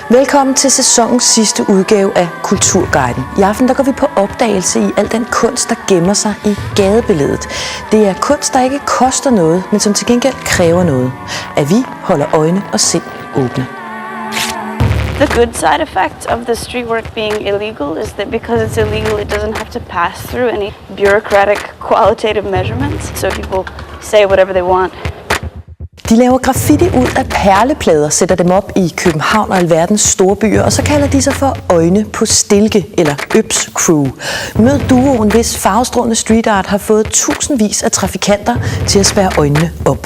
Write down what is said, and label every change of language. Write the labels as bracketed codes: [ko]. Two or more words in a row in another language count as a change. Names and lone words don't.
[da] Velkommen til sæsonens sidste udgave af Kulturguiden. I aften der går vi på opdagelse i al den kunst, der gemmer sig i gadebilledet. Det er kunst, der ikke koster noget, men som til gengæld kræver noget. At vi holder øjne og sind åbne. [en] The good side effect of the street work being illegal is that because it's illegal, it doesn't have to pass through any bureaucratic qualitative measurements, so people say whatever they want. [da] De laver graffiti ud af perleplader, sætter dem op i København og alverdens store byer, og så kalder de sig for Øjne på Stilke, eller Øps Crew. Mød duoen, hvis farvestrålende street art har fået tusindvis af trafikanter til at spærre øjnene op.